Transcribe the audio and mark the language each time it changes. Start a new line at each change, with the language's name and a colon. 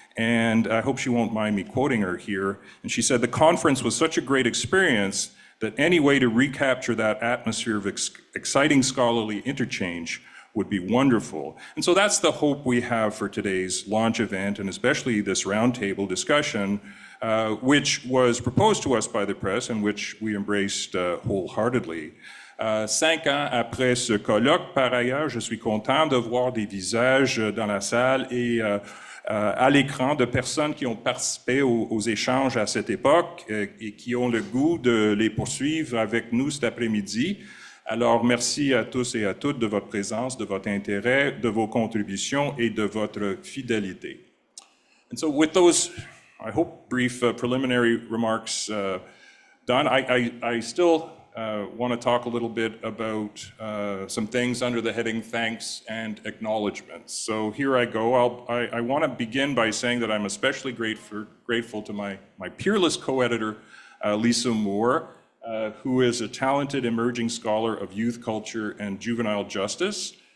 English: And I hope she won't mind me quoting her here. And she said, "The conference was such a great experience that any way to recapture that atmosphere of exciting scholarly interchange would be wonderful." And so that's the hope we have for today's launch event, and especially this roundtable discussion, which was proposed to us by the press and which we embraced wholeheartedly.
French: 5 ans après ce colloque, par ailleurs, je suis content de voir des visages dans la salle et à l'écran de personnes qui ont participé aux échanges à cette époque et qui ont le goût de les poursuivre avec nous cet après-midi. Alors, merci à tous et à toutes de votre présence, de votre intérêt, de vos contributions et de votre fidélité.
English: And so with those, I hope, brief preliminary remarks done, I still want to talk a little bit about some things under the heading thanks and acknowledgements. So here I go. I want to begin by saying that I'm especially grateful to my peerless co-editor, Lisa Moore, who is a talented emerging scholar of youth culture and juvenile justice.